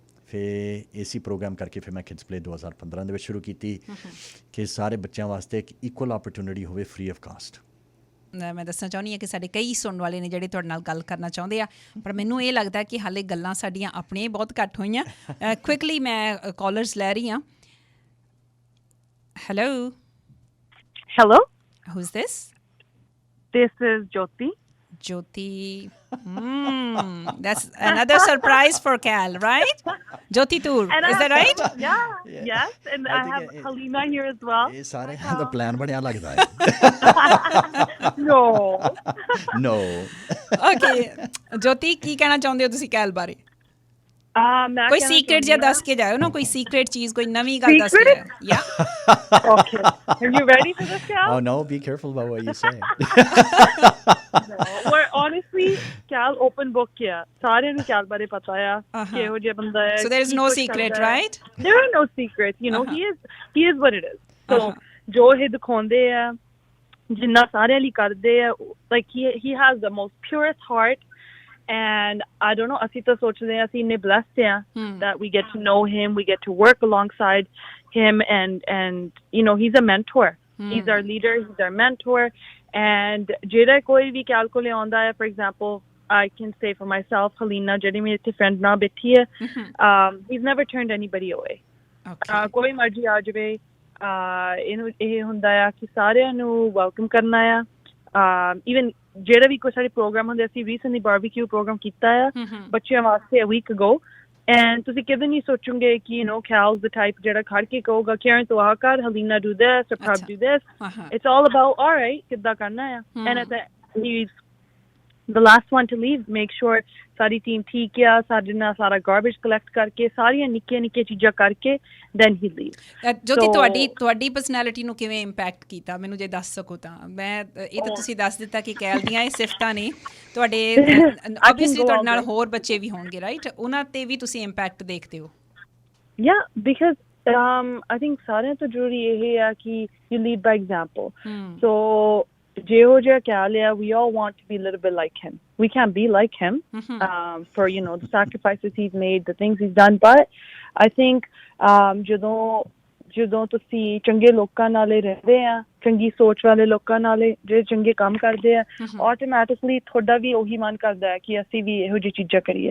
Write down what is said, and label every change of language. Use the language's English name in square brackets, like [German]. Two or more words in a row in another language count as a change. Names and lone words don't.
[Punjabi] ਫਿਰ AC ਪ੍ਰੋਗਰਾਮ ਕਰਕੇ ਫਿਰ ਮੈਂ ਕਿਡਸ ਪਲੇ 2015 ਦੇ ਵਿੱਚ ਸ਼ੁਰੂ ਕੀਤੀ ਕਿ ਸਾਰੇ ਬੱਚਿਆਂ ਵਾਸਤੇ ਇੱਕ [English] equal opportunity [Punjabi] ਹੋਵੇ [English] free of cost. [Punjabi] ਮੈਂ ਦੱਸਣਾ ਚਾਹੁੰਦੀ ਹਾਂ ਕਿ ਸਾਡੇ ਕਈ ਸੁਣਨ ਵਾਲੇ ਨੇ ਜਿਹੜੇ ਤੁਹਾਡੇ ਨਾਲ ਗੱਲ ਕਰਨਾ ਚਾਹੁੰਦੇ ਆ, ਪਰ ਮੈਨੂੰ ਇਹ ਲੱਗਦਾ ਕਿ ਹਾਲੇ ਗੱਲਾਂ ਸਾਡੀਆਂ ਆਪਣੀਆਂ ਹੀ ਬਹੁਤ ਘੱਟ ਹੋਈਆਂ। ਕੁਇਕਲੀ ਮੈਂ ਕਾਲਰਸ ਲੈ ਰਹੀ ਹਾਂ। ਹੈਲੋ [English] Hello, who's this? this is Jyoti. Jyoti. That's another surprise for Cal, right? Jyoti Tour, And is that right? Yes, and I have Halina here as well. [Punjabi] ਇਹ ਸਾਰਿਆਂ ਦਾ ਪਲਾਨ ਬਣਿਆ ਲੱਗਦਾ ਹੈ। [English] No. ਨੋ [Punjabi] Okay, Jyoti, ਕੀ ਕਹਿਣਾ ਚਾਹੁੰਦੇ ਹੋ ਤੁਸੀਂ ਕੈਲ ਬਾਰੇ? ਮੈਂ ਕੋਈ ਕਹਿਣਾ ਸੀਕ੍ਰੇਟ ਜਿਹਾ ਚਾਹੁੰਦੀ ਹਾਂ- ਦੱਸ ਕੇ ਜਾਇਓ ਨਾ, ਕੋਈ ਸੀਕ੍ਰੇਟ ਚੀਜ਼, ਕੋਈ ਨਵੀਂ ਗੱਲ ਦੱਸ ਕੇ [English] Secret? [Punjabi] ਜਾਇਓ। Yeah. [English] Okay. Are you ready for this, Cal? Oh no, be careful about what you say. No. We're honestly, Cal open book [Punjabi] ਕਿਆ ਸਾਰਿਆਂ ਨੂੰ Cal ਬਾਰੇ ਪਤਾ ਆ ਕਿ ਇਹੋ ਜਿਹਾ ਬੰਦਾ ਹੈ। [English] So there is [Punjabi] ਕੀ [English] no [Punjabi] ਕੁਛ [English] secret, [Punjabi] ਕਰਦਾ ਹੈ। [English] right? There are no secrets. You know, he is what it is. So [Punjabi] ਜੋ ਇਹ ਦਿਖਾਉਂਦੇ ਆ, ਜਿੰਨਾ ਸਾਰਿਆਂ ਲਈ ਕਰਦੇ ਆ, [English] like he has the most purest heart. And I don't know, [Punjabi] ਅਸੀਂ ਤਾਂ ਸੋਚਦੇ ਹਾਂ ਅਸੀਂ ਇੰਨੇ [English] blessed ਹਾਂ that we get to know him, we get to work alongside him, and you know, he's a mentor. He's our leader, he's our mentor. [Punjabi] And ਜਿਹੜਾ ਕੋਈ ਵੀ Cal ਕੋਲੇ ਆਉਂਦਾ ਹੈ, [English] for example, I can say for myself, Halina, [Punjabi] ਜਿਹੜੀ ਮੇਰੀ ਇੱਥੇ friend ਨਾਲ ਬੈਠੀ ਹੈ, [English] he's never turned anybody away. Okay. [Punjabi] ਕੋਈ ਮਰਜ਼ੀ ਆ ਜਾਵੇ, ਇਹਨੂੰ ਇਹ ਹੁੰਦਾ ਆ ਕਿ ਸਾਰਿਆਂ ਨੂੰ ਵੈਲਕਮ ਕਰਨਾ ਆ। Even ਜਿਹੜਾ ਵੀ ਕੋਈ ਸਾਡੇ ਪ੍ਰੋਗਰਾਮ ਹੁੰਦੇ, ਅਸੀਂ ਰੀਸੈਂਟਲੀ ਬਾਰਬੀਕਿਊ ਪ੍ਰੋਗਰਾਮ ਕੀਤਾ ਆ ਬੱਚਿਆਂ ਵਾਸਤੇ [English] a week ago, and [Punjabi] ਤੁਸੀਂ ਕਦੇ ਨਹੀਂ ਸੋਚੋਗੇ ਕਿ [English] you know, Cal's the type [Punjabi] ਜਿਹੜਾ ਖੜ ਕੇ ਕਹੂਗਾ Karen ਤੂੰ ਆਹ ਕਰ, [English] Halina do this, or Prab do this. It's all about all right [Punjabi] ਕਿੱਦਾਂ ਕਰਨਾ ਆ। [English] And at he's the last one to leave, make sure [Punjabi] ਸਾਰੀ ਟੀਮ ਠੀਕ ਆ, ਸਾਡੇ ਨਾਲ ਸਾਰਾ [English] garbage collect [Punjabi] ਕਰਕੇ, ਸਾਰੀਆਂ ਨਿੱਕੀਆਂ ਨਿੱਕੀਆਂ ਚੀਜ਼ਾਂ ਕਰਕੇ, [English] then he leaves. ਜੋਤੀ, So- [Punjabi] ਤੁਹਾਡੀ ਪਰਸਨੈਲਿਟੀ ਨੂੰ ਕਿਵੇਂ ਇੰਪੈਕਟ ਕੀਤਾ, ਮੈਨੂੰ ਜੇ ਦੱਸ ਸਕੋ ਤਾਂ। ਮੈਂ ਇਹ ਤਾਂ ਤੁਸੀਂ ਦੱਸ ਦਿੱਤਾ ਕਿ ਕੈਲ ਦੀਆਂ ਇਹ ਸਿਫਤਾਂ ਨੇ, ਤੁਹਾਡੇ ਆਬਵੀਅਸਲੀ ਤੁਹਾਡੇ ਨਾਲ ਹੋਰ ਬੱਚੇ ਵੀ ਹੋਣਗੇ, ਰਾਈਟ? ਉਹਨਾਂ ਤੇ ਵੀ ਤੁਸੀਂ ਇੰਪੈਕਟ ਦੇਖਦੇ ਹੋ? [English] Yeah, because I think [Punjabi] ਸਾਰਿਆਂ ਤੋਂ ਜ਼ਰੂਰੀ ਇਹ ਆ ਕਿ [English] you lead by example. [Punjabi] So ਜਿਹੋ ਜਿਹਾ Cal ਆ, [English] we all want to be a little bit like him. We can't be like him for, you know, the sacrifices he's made, the things he's done. But I think [Punjabi] ਜਦੋਂ ਤੁਸੀਂ ਚੰਗੇ ਲੋਕਾਂ ਨਾਲੇ ਰਹਿੰਦੇ ਆ, ਚੰਗੀ ਸੋਚ ਵਾਲੇ ਲੋਕਾਂ ਨਾਲੇ, ਜਿਹੜੇ ਚੰਗੇ ਕੰਮ ਕਰਦੇ ਆ, ਆਟੋਮੈਟਿਕਲੀ ਤੁਹਾਡਾ ਵੀ ਉਹੀ ਮਨ ਕਰਦਾ ਹੈ ਕਿ ਅਸੀਂ ਵੀ ਇਹੋ ਜਿਹੀ ਚੀਜ਼ਾਂ ਕਰੀਏ।